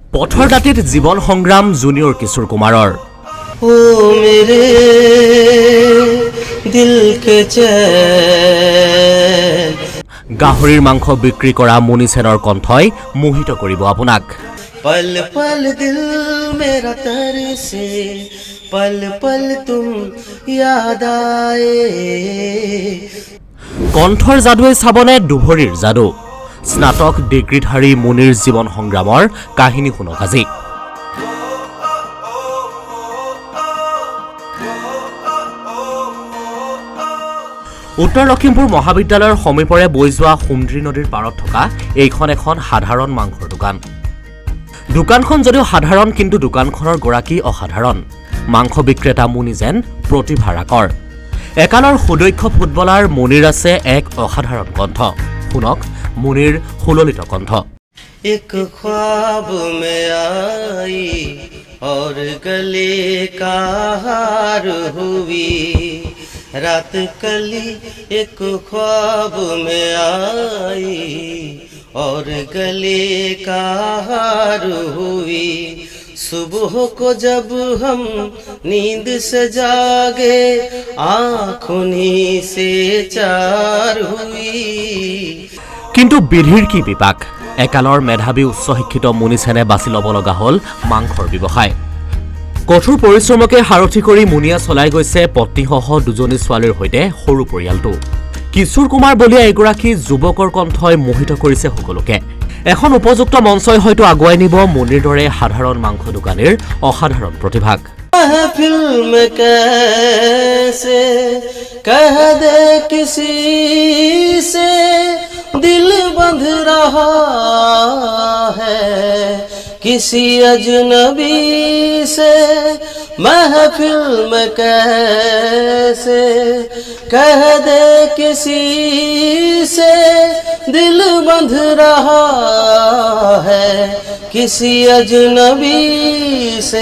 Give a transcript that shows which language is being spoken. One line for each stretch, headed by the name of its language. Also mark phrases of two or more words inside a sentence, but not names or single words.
Assamese: পথৰ দাঁতিত জীৱন সংগ্ৰাম জুনিয়ৰ কিশোৰ কুমাৰৰ।
Hindi: ओ मेरे दिल के चैन।
Assamese: গাহৰিৰ মাংস বিক্ৰী কৰা মুনি সেনৰ কণ্ঠই মোহিত কৰিব আপোনাক।
Hindi: पल पल दिल मेरा तरसे, पल पल तुम याद आए।
Assamese: কণ্ঠৰ যাদুৱে চাবনে দুভৰীৰ যাদু? স্নাতক ডিগ্ৰীধাৰী মুনিৰ জীৱন সংগ্ৰামৰ কাহিনী শুনক আজি। উত্তৰ লখিমপুৰ মহাবিদ্যালয়ৰ সমীপৰে বৈ যোৱা সুমদ্ৰী নদীৰ পাৰত থকা এইখন এখন সাধাৰণ মাংসৰ দোকান। দোকানখন যদিও সাধাৰণ, কিন্তু দোকানখনৰ গৰাকী অসাধাৰণ। মাংস বিক্ৰেতা মুনি যেন প্ৰতিভাৰাকৰ। একালৰ সুদক্ষ ফুটবলাৰ মুনিৰ আছে এক অসাধাৰণ কণ্ঠ। শুনক মুনিৰ সুললিত কণ্ঠ।
Hindi: एक ख्वाब में आई और गले का हार हुई, रात कली एक ख्वाब में आई और गले का हार हुई। सुबह को जब हम नींद से जागे, आँखों से चार हुई।
Assamese: কিন্তু বিধিৰ কি বিপাক? একালৰ মেধাৱী উচ্চ শিক্ষিত মুনি সেনে বাছি ল'ব লগা হ'ল মাংসৰ ব্যৱসায়। কঠোৰ পৰিশ্ৰমকে সাৰথি কৰি মুনিয়া চলাই গৈছে পত্নীসহ দুজনী ছোৱালীৰ সৈতে সৰু পৰিয়ালটো। কিশোৰ কুমাৰ বলিয়া এগৰাকী যুৱকৰ কণ্ঠই মোহিত কৰিছে সকলোকে। এখন উপযুক্ত মঞ্চই হয়তো আগুৱাই নিব মুনিৰ দৰে সাধাৰণ মাংস দোকানীৰ অসাধাৰণ প্ৰতিভাক।
Hindi: महफिल में कैसे कह दे किसी से, दिल बंध रहा है किसी अजनबी से। महफिल में कैसे कह दे किसी से, दिल बंध रहा है किसी अजनबी से।